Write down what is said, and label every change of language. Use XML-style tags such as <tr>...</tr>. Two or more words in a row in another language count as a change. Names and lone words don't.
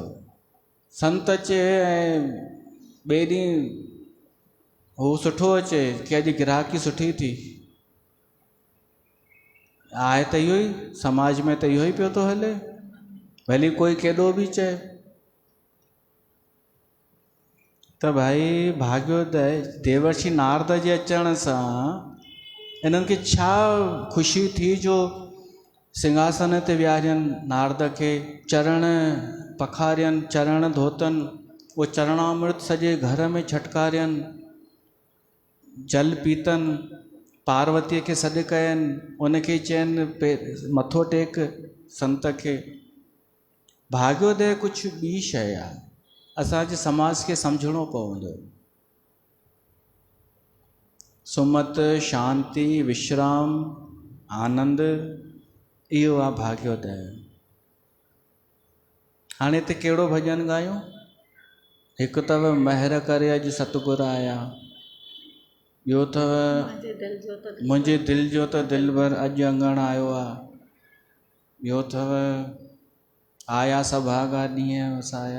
<sd>संत अचे ऐं ॿिए ॾींहुं हू सुठो अचे कि अॼु ग्राहकी सुठी थी, आहे त इहो ई, समाज में त इहो ई पियो थो हले, भली कोई केॾो बि चए। त भाई भाग्योदय, देवर्षि नारद जे अचण सां इन्हनि खे छा ख़ुशी थी जो सिंहासन ते विहारियनि नारद खे, चरण पखारियनि, चरण धोतनि, उहो चरणामृत सॼे घर में छटकारियनि, जल पीतनि, पार्वतीअ खे सॾु कयनि, उनखे चयनि मथो टेक संत खे। भाग्योदय कुझु ॿी शइ आहे, असांजे समाज खे सम्झणो पवंदो। सुमत, शांति, विश्राम, आनंद, इहो आहे भाग्योदय। हाणे हिते कहिड़ो भॼन ॻायूं? हिकु अथव महिर करे अॼु सतगुर आया, ॿियो अथव मुंहिंजे दिलि जो त दिलबर अॼु अंगण आयो आहे, ॿियो अथव आया सभागा ॾींहं वसाया।</sd>